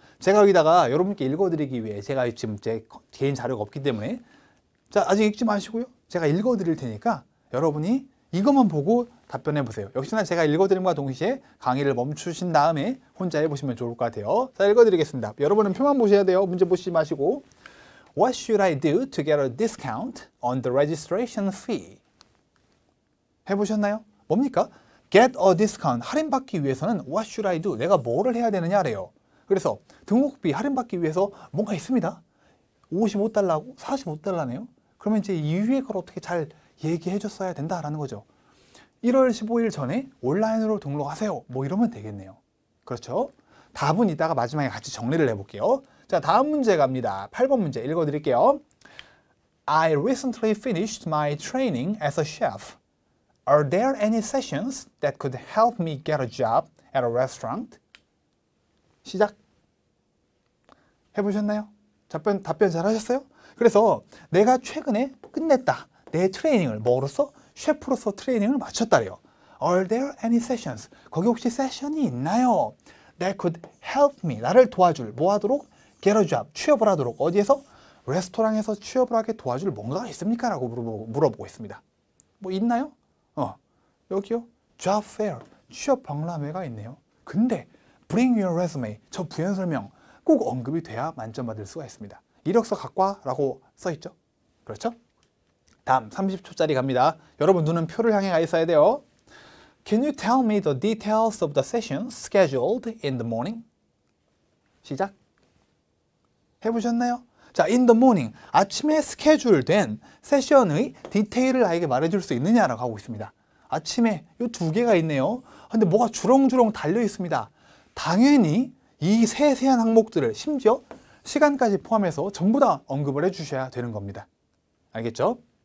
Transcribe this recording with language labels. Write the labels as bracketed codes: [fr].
[ko] 제가 여기다가 여러분께 읽어드리기 위해 제가 지금 제 개인 자료가 없기 때문에 자, 아직 읽지 마시고요. 제가 읽어드릴 테니까 여러분이 이것만 보고 답변해 보세요. 역시나 제가 읽어드림과 동시에 강의를 멈추신 다음에 혼자 해보시면 좋을 것 같아요. 자, 읽어드리겠습니다. 여러분은 표만 보셔야 돼요. 문제 보시지 마시고 [en] What should I do to get a discount on the registration fee? [ko] 해보셨나요? 뭡니까? [en] Get a discount, [ko] 할인받기 위해서는 [en] What should I do? [ko] 내가 뭐를 해야 되느냐래요. 그래서 등록비 할인받기 위해서 뭔가 있습니다. 55달러고 45달러네요. 그러면 이제 이 위에 걸 어떻게 잘 얘기해 줬어야 된다라는 거죠. 1월 15일 전에 온라인으로 등록하세요. 뭐 이러면 되겠네요. 그렇죠? 답은 이따가 마지막에 같이 정리를 해볼게요. 자, 다음 문제 갑니다. 8번 문제 읽어드릴게요. [en] I recently finished my training as a chef. Are there any sessions that could help me get a job at a restaurant? [ko] 시작. 해보셨나요? 답변 잘 하셨어요? 그래서 내가 최근에 끝냈다. 내 트레이닝을 뭐로서? 셰프로서 트레이닝을 마쳤다래요. [en] Are there any sessions? [ko] 거기 혹시 세션이 있나요? [en] That could help me. [ko] 나를 도와줄. 뭐 하도록? [en] Get a job. [ko] 취업을 하도록. 어디에서? 레스토랑에서 취업을 하게 도와줄 뭔가가 있습니까? 라고 물어보고 있습니다. 뭐 있나요? 여기요. Job fair. 취업 박람회가 있네요. 근데 [en] Bring your resume. [ko] 저 부연 설명 꼭 언급이 돼야 만점 받을 수가 있습니다. 이력서 갖고 와 라고 써있죠. 그렇죠? 다음 30초짜리 갑니다. 여러분 눈은 표를 향해 가 있어야 돼요. [en] Can you tell me the details of the sessions scheduled in the morning? [ko] 시작. 해보셨나요? 자, [en] in the morning. [ko] 아침에 스케줄된 세션의 디테일을 나에게 말해줄 수 있느냐라고 하고 있습니다. 아침에 이 2개가 있네요. 근데 뭐가 주렁주렁 달려 있습니다. 당연히 이 세세한 항목들을 심지어 시간까지 포함해서 전부 다 언급을 해주셔야 되는 겁니다. 알겠죠?